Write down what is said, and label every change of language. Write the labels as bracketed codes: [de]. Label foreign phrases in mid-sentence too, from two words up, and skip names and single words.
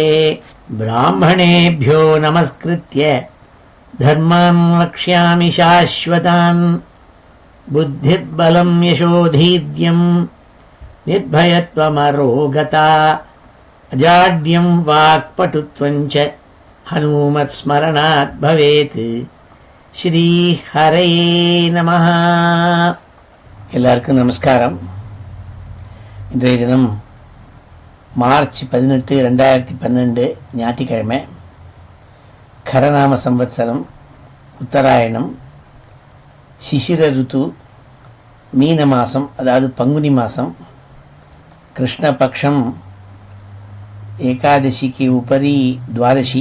[sa] ब्राह्मणेभ्यो नमस्कृत्य धर्मान् वक्ष्यामि शाश्वतान्। बुद्धिर्बलं यशोधैर्यं निर्भयत्वमरोगता अजाड्यं वाक्पटुत्वं च हनुमत्स्मरणात् भवेत्। श्री हरये नमः. [ta] எல்லாருக்கும் நமஸ்காரம். இன்றைய தினம் மார்ச் 18, 2012 ஞாயிற்றுக்கிழமை. கரநாம சம்வத்சரம், உத்தராயணம், சிசிர ருத்து, மீன மாதம், அதாவது பங்குனி மாதம், கிருஷ்ணபக்ஷம், ஏகாதசிக்கு உபரி துவாதசி.